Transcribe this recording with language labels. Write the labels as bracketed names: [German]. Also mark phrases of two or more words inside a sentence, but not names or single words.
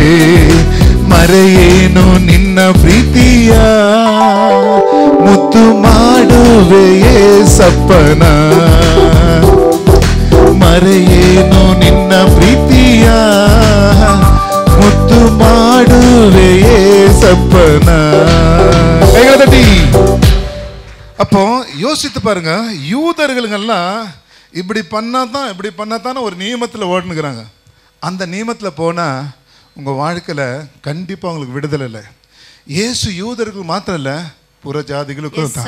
[Kannada] ಮರೆಯೇನು ನಿನ್ನ ಪ್ರೀತಿಯ, ಮುದ್ದು ಮಾಡುವೆ ಯೇಸಪ್ಪನ. ಮರೆಯೇನು ನಿನ್ನ ಪ್ರೀತಿಯ, ಮುದ್ದು ಮಾಡುವೆ ಯೇಸಪ್ಪನ. ಕೈಗಳದಿ. [Tamil] அப்போ யோசித்து பாருங்க, யூதர்களுங்கெல்லாம் இப்படி பண்ணாதான் ஒரு நியமத்தில் ஓடுனுங்கிறாங்க. அந்த நியமத்தில் போனால் உங்கள் வாழ்க்கையில் கண்டிப்பாக உங்களுக்கு விடுதலை இல்லை. இயேசு யூதர்கள் மாத்திரம் இல்லை, புற ஜாதிகளுக்கும் தான்.